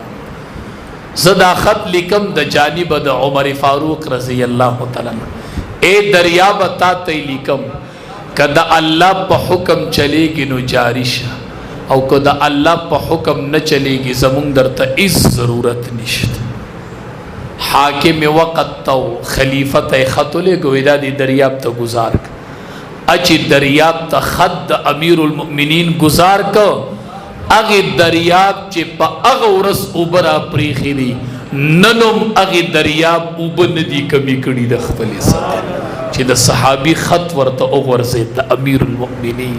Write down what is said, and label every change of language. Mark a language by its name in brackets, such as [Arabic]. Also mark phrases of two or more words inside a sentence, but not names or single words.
[Pashto] زه دا خط لیکم د جانب د عمر فاروق [Arabic] رضی الله تعالی عنہ. [Pashto] اے دریاب تا ته لیکم که د الله په حکم چلیږي نو جاری شه، او که د الله په حکم نه چلیږي زمونږ درته هیڅ ضرورت نشته. حاکم وقت تو خلیفه ته خط ولېږه دا د دریاب ته گزار کړه. چې دریاب ته خط د [Arabic] امیر المؤمنین [Pashto] گزار کړه، هغې دریاب چې په هغه ورځ اوبه را پرېښې دي، نن هم هغې دریاب اوبه نه دي کمې کړي د خپلې سره، چې د صحابي خط ورته وغورځېد د [Arabic] امیر المؤمنین.